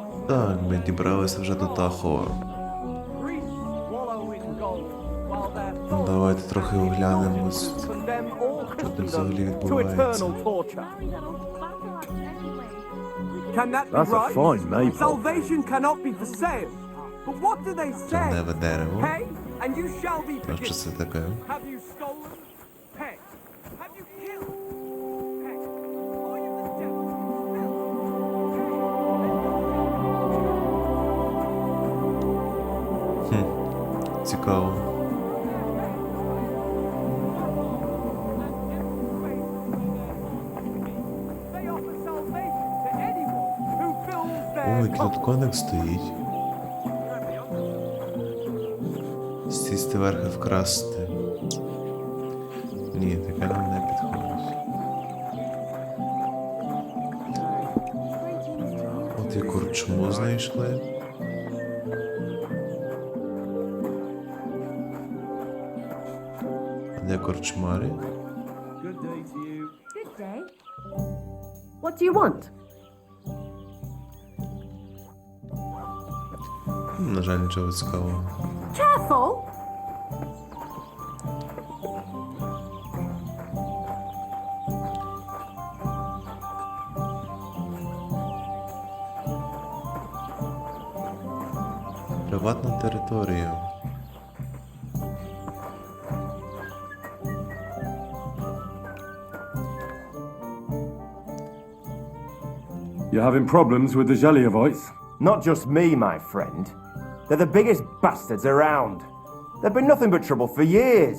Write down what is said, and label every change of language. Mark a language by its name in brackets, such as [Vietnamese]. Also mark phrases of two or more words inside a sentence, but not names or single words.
[Ukrainian] Так, ми дібралися вже до Тахо. Давайте трохи оглянемо, що тут взагалі відбувається. [English] That's a fine maypole. Salvation cannot be for sale. But what do they say? [Ukrainian] Травневе дерево. [English] Pay, and you shall be [Ukrainian] А що це таке? [English] Have you stolen? Pay. Have you killed? Pay. Are you the devil? [Ukrainian] Цікаво. [English] They offer salvation to anyone who fills their [Ukrainian] Ой, тут коник стоїть. Сісти верхи вкрасти. Ні, таке нам не підходить. От і корчму знайшли. Де корчмарі? [English] Good day. What do you want? [Ukrainian] На жаль, нічого цікавого. [English] Careful! [Ukrainian] Приватна територія. [English] You're having problems with the Zhelyevites? Not just me, my friend. They're the biggest bastards around. They've been nothing but trouble for years.